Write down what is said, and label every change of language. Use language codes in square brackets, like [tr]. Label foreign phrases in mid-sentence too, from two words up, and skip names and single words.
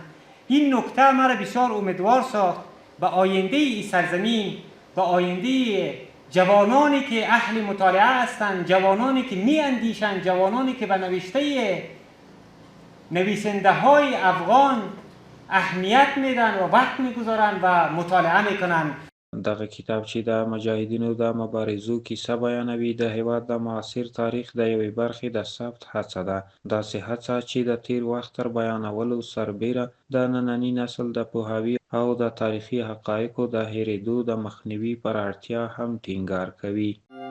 [fa] این نکته مرا بسیار امیدوار ساخت به آینده این سرزمین، به آینده جوانانی که اهل مطالعه هستند، جوانانی که می اندیشند، جوانانی که به نوشته نویسنده های افغان اهمیت میدن و وقت میگذارن و مطالعه میکنن. [ps] دغه کتاب چې د مجاهدینو د مبارزو کیسه بیانوي د هیواد د معاصر تاریخ د یوې برخې د ثبت هڅه ده، داسې هڅه چې د تیر وخت تر بیانولو سربیره د ننني نسل د پوهاوي او د تاریخي حقایقو د هېرېدو د مخنیوي پر اړتیا هم ټینګار کوي.